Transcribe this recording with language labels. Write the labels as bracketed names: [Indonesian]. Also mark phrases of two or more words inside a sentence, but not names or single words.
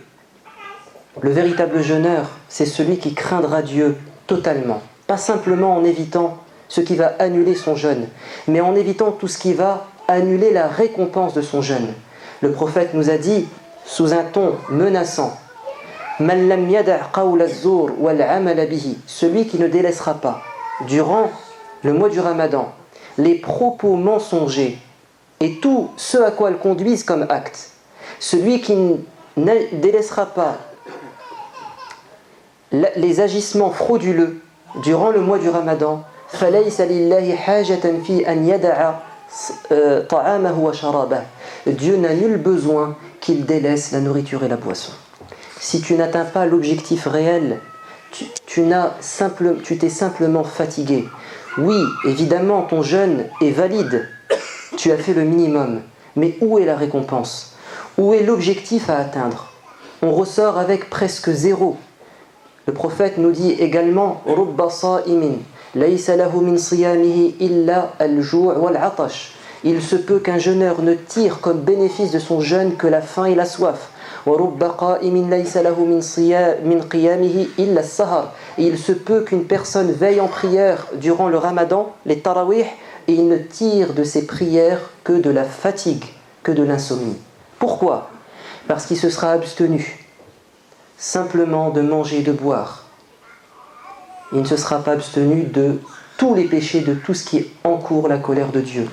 [French] Le véritable jeûneur, c'est celui qui craindra Dieu totalement. Pas simplement en évitant ce qui va annuler son jeûne, mais en évitant tout ce qui va annuler la récompense de son jeûne. Le prophète nous a dit, sous un ton menaçant, [Arabic] من لم يدع قول الزور والعمل به, [French] celui qui ne délaissera pas durant le mois du Ramadan les propos mensongers et tout ce à quoi elles conduisent comme acte, celui qui ne délaissera pas les agissements frauduleux durant le mois du Ramadan, [Arabic] فليس لله حاجة في أن يدع طعامه وشرابه. [French] Dieu n'a nul besoin qu'il délaisse la nourriture et la boisson. Si tu n'atteins pas l'objectif réel, tu t'es simplement fatigué. Oui, évidemment, ton jeûne est valide. Tu as fait le minimum. Mais où est la récompense? Où est l'objectif à atteindre? On ressort avec presque zéro. Le prophète nous dit également [Arabic] رب صائم ليس له من صيامه إلا الجوع والعطش. [French] Il se peut qu'un jeûneur ne tire comme bénéfice de son jeûne que la faim et la soif. [Arabic] ورب قائم ليس له من قيامه إلا السهر. [French] Il se peut qu'une personne veille en prière durant le Ramadan, les tarawih, et il ne tire de ses prières que de la fatigue, que de l'insomnie. Pourquoi? Parce qu'il se sera abstenu simplement de manger et de boire. Il ne se sera pas abstenu de tous les péchés, de tout ce qui encourt la colère de Dieu.